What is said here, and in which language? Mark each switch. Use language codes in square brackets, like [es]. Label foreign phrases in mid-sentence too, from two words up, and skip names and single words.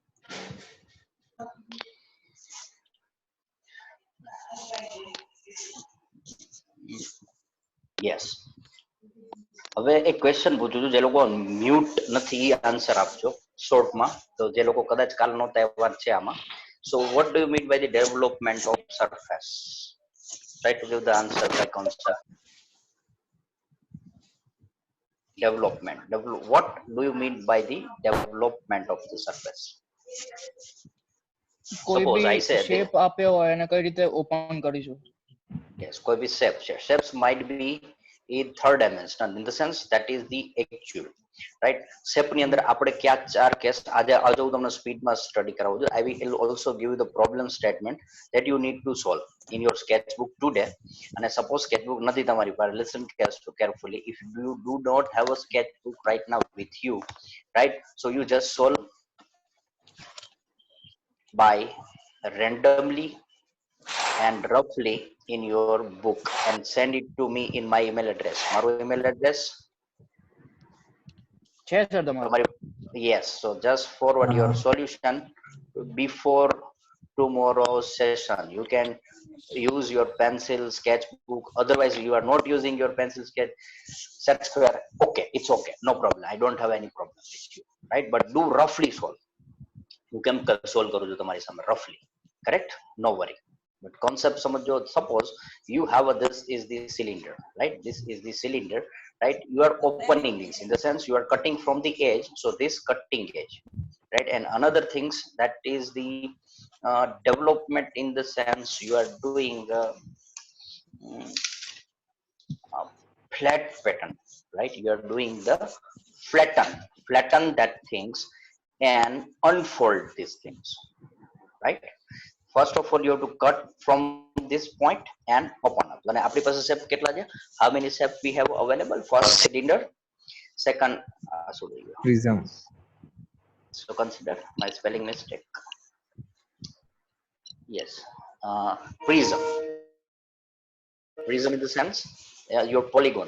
[en] યસ. [gu] હવે એક ક્વેશ્ચન પૂછું છું, જે લોકો મ્યુટ નથી આન્સર આપજો શોર્ટમાં. તો જે લોકો કદાચ કાલ નો તહેવાર છે આમાં. [en] So what do you mean by the development of surface? Try to give the answer by concept. Development. What do you mean by the development of the surface? [gu] કોઈ [en] Suppose I [gu] બી [en] say [gu] શેપ આપ્યો હોય અને કઈ રીતે ઓપન કરીશું? [en] yes, [gu] કોઈ બી [en] shapes might be in third dimension, in the sense that is the actual, right? [gu] Shape ની અંદર આપણે ક્યાં ચાર કેસ આજે હું તમને સ્પીડમાં સ્ટડી કરાવું છું. [en] I will also give you the problem statement that you need to solve in your sketchbook today. [gu] અને [en] suppose sketchbook [gu] નથી તમારી પાસે, [en] listen carefully. If you do not have a sketchbook right now with you, right, so you just solve by randomly and roughly in your book and send it to me in my email address. મારું email address [gu] છે સર તમારું? [en] yes, so just forward your solution before tomorrow's session. You can use your pencil sketchbook, otherwise you are not using your pencil sketch set square, okay, it's okay, no problem, I don't have any problem with you, right? But do roughly solve. [gu] હું કેમ સોલ્વ કરું છું તમારી સામે [en] roughly, correct, no worry. But concept સમજો. Suppose you have this is the cylinder, right? This is the cylinder, right? You are opening this, in the sense you are cutting from the edge, so this cutting edge, right? And another things, that is the development, in the sense you are doing flat pattern, right? You are doing the flatten that things and unfold these things, right? First of all, you have to cut from this point and open up. [gu] And આપણી પાસે shape કેટલા છે? [en] How many shape we have available? First cylinder, second Prism. so consider my spelling mistake. Yes, prism in the sense your polygon.